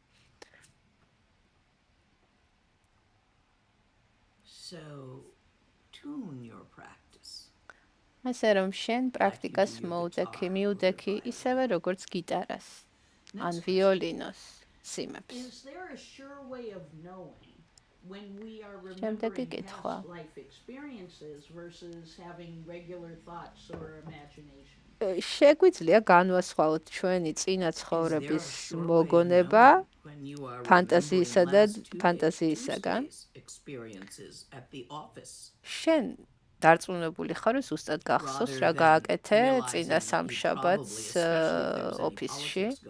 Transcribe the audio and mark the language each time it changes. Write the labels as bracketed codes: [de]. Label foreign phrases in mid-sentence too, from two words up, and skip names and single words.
[ka] ასე რომ შენ პრაქტიკას მიუდექი ისევე როგორც გიტარას ან ვიოლინოს სიმებს. [en] When we are remembering past life experiences versus having regular thoughts or imagination. [ka] შეგვიძლია განვასხვაოთ ჩვენი წინა ცხოვრების მოგონება ფანტაზიისა და ფანტაზიისაგან. შენ დარწმუნებული ხარ, რომ ზუსტად გახსოვს რა გააკეთე წინა სამშაბათს ოფისში.